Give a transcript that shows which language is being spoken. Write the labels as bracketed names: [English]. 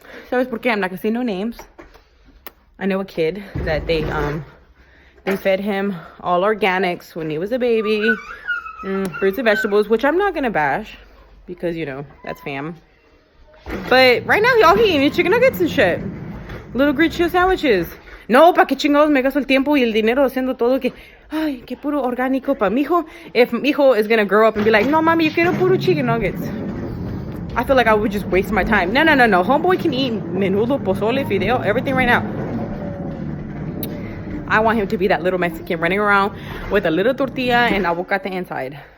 [English] So [Spanish] porque [English] I'm not gonna say no names. I know a kid that they fed him all organics when he was a baby, fruits and vegetables, which I'm not gonna bash because, you know, that's fam. But right now all he eating is chicken nuggets and shit, little green chill sandwiches. [Spanish] No, pa' que chingados me gasto el tiempo y el dinero haciendo todo que, ay, que puro orgánico pa' mi hijo. [English] If [Spanish] mi hijo [English] is gonna grow up and be like, [Spanish] no, mami, yo quiero puro [English] chicken nuggets, I feel like I would just waste my time. No. Homeboy can eat menudo, pozole, fideo, everything right now. I want him to be that little Mexican running around with a little tortilla and aguacate inside.